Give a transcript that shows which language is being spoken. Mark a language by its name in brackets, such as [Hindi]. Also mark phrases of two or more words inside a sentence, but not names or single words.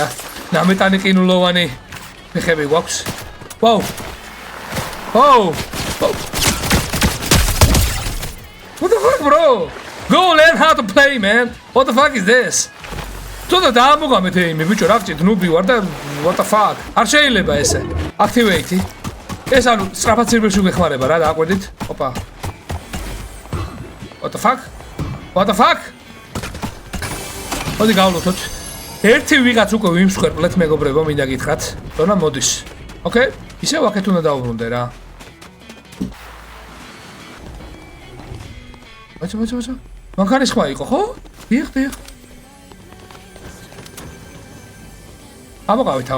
[Georgian] ნამეტანი ყინულოვანი ფეხები გვაქვს. [English] Whoa. What the fuck, bro? Go learn how to play, man. What the fuck is this? [Georgian] Ცოტა დაამუღამეთ ეიმი, ბიჭო, რა გჭირთ, ნუბი ვარ და [English] what the fuck? [Georgian] არ შეიძლება ესე. Activate. ეს ანუ სწრაფად სერვერში გეხმარება რა, დააკვირდით? ოპა. [English] What the fuck? [Georgian] მოდი გავლოთოთ. ერთი ვიღაც უკვე ვიმსხვერპლეთ, მეგობრებო, მინდა გითხრათ. დონა მოდის. ოკეი? ისევ აქეთ უნდა დავუბრუნდე რა. ვაჭა. მანქანის ხმა იყო, ხო? დიახ. ამოყავი თავი.